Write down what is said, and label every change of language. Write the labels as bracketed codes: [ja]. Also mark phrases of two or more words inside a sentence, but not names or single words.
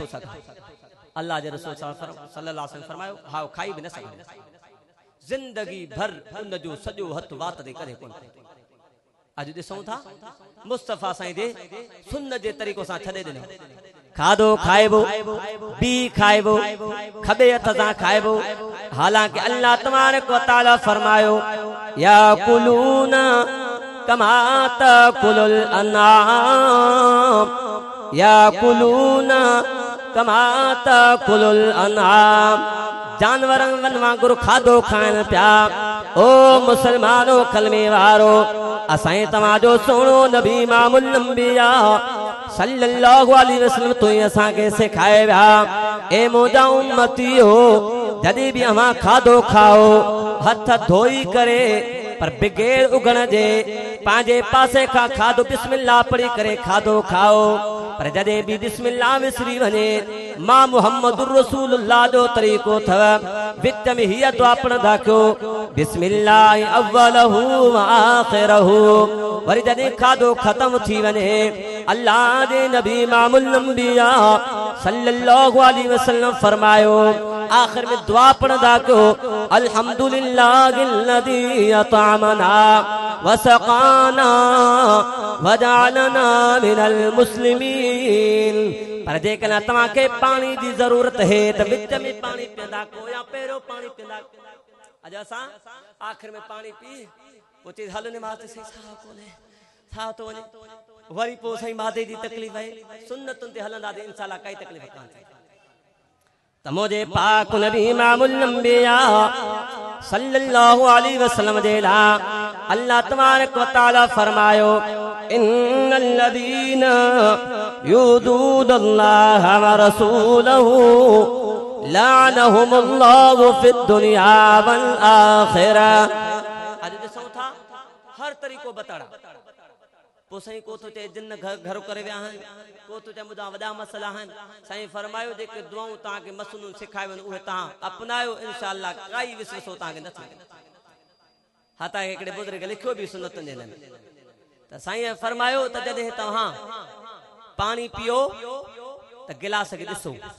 [sd] सघां अल्लाह जे रसूल [ar] صلى الله عليه وسلم [sd] फरमायो हा खाई भी न सघां जिंदगी भर उन जो सॼो हथ वात दे करे कोन अज ॾिसूं था मुस्तफ़ा साईं जे सुन्नत जे तरीक़ो सां छॾे ॾिनो खाधो खाइबो बी खाइबो खबे हथ सां खाइबो हालांकि [ar] الله تبارك وتعالى [sd] फरमायो [ar] يأكلون كما تأكل الأنعام يأكلون كما تأكل الأنعام [sd] जानवरन वांगुरु खाधो खाइण पिया ओ मुसलमानो कलमे वारो असां तव्हांजो सोनो नबी [ar] إمام الأنبياء صلى الله عليه وسلم [sd] तो असां के सिखाए विया ए मुंहिंजा उम्मतियो जॾहिं बि अव्हां खाधो खाओ हथ धोई करे पर बिगेड़ उगण जे पंहिंजे पासे खां खाधो बिस्मिल्लाह पढ़ी करे खाधो खाओ पर जॾहिं बि बिस्मिल्लाह विसरी वञे मां [ar] محمد رسول الله [sd] जो तरीक़ो थव विच में हीअ दुआ पढ़ंदा कयो [ar] بسم الله أوله وآخره [sd] वरी जॾहिं खाधो ख़त्म थी वञे अल्लाह जे नबी [ar] إمام الأنبياء صلى الله عليه وسلم [sd] फरमायो आखिर में दुआ पढ़ंदा कयो [ar] الحمد لله الذي أطعمنا وسقانا وجعلنا من المسلمين [sd] पर जेकॾहिं तव्हांखे पानी जी ज़रूरत है त विच में पानी पींदा को या पहिरियों पानी पींदा अॼु असां आखिर में पानी पी पोइ चई हल निमाज़ ते सही साह कोन्हे छा थो वञे वरी पोइ सही मादे जी तकलीफ़ आहे सुन्नतुनि ते हलंदा त इंशाअल्लाह काई तकलीफ़ कान थिए त मुंहिंजे पाक नबी [ar] إمام الأنبياء صلى الله عليه وسلم [sd] जे लाइ [ar] الله تبارك وتعالى [sd] फरमायो [ar] إن الذين يؤذون الله ورسوله لعنهم الله في الدنيا والآخرة [sd] अॼु ॾिसूं था हर तरीक़ो बताड़ा पोइ साईं को तो चए जिन घर करे विया आहिनि को तो चए मुंहिंजा वॾा मसइला आहिनि साईं फरमायो जेके दुआऊं तव्हांखे मसइलूं सिखाए वञनि उहे तव्हां अपनायो इंशाअल्लाह काई विसवसो तव्हांखे न थींदी हा तव्हांखे हिकिड़े बुज़ुर्ग लिखियो बि सुन्नतुनि जे हिन में त साईं फरमायो त जॾहिं तव्हां पाणी पियो त गिलास खे ॾिसो